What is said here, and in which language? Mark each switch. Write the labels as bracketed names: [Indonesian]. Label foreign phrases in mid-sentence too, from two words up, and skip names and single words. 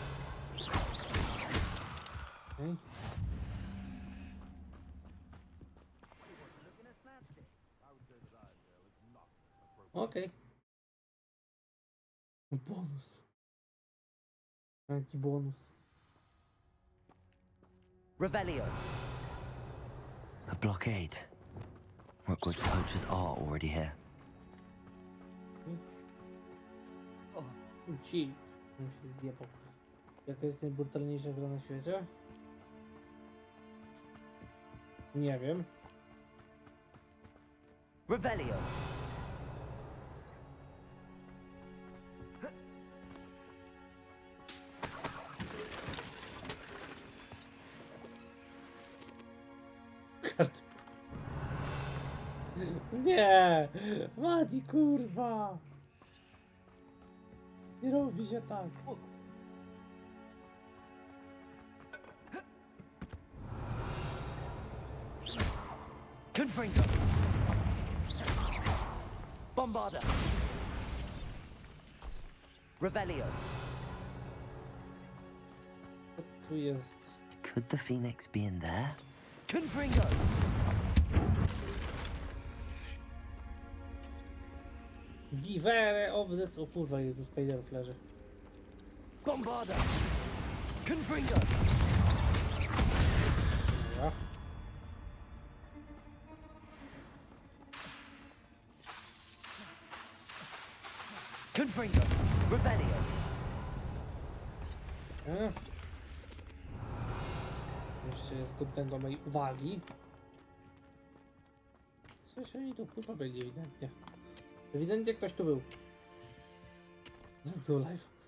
[Polish] Okej. Bonus. Jaki bonus. Revelio. [English] A blockade. Rookwood's poachers are already here. [Polish] Ci. On się zjebał. Jaka jest najbrutalniejsza gra na świecie? Nie wiem. Revelio. Kart. Nie! Mati, kurwa! Nie robi się tak. Confringo. Bombarda. Revelio. Tu jest. [English] Could the Phoenix be in there? [Polish] Confringo. [English] Beware of this. [Polish] O kurwa, ile tu spiderów leży. Bombarda. Confringo. Dobra. Confringo. Revelio. Jeszcze jest godnego mojej uwagi. Coś oni tu kurwa byli ewidentnie. Ewidentnie ktoś tu był. Zamknął live.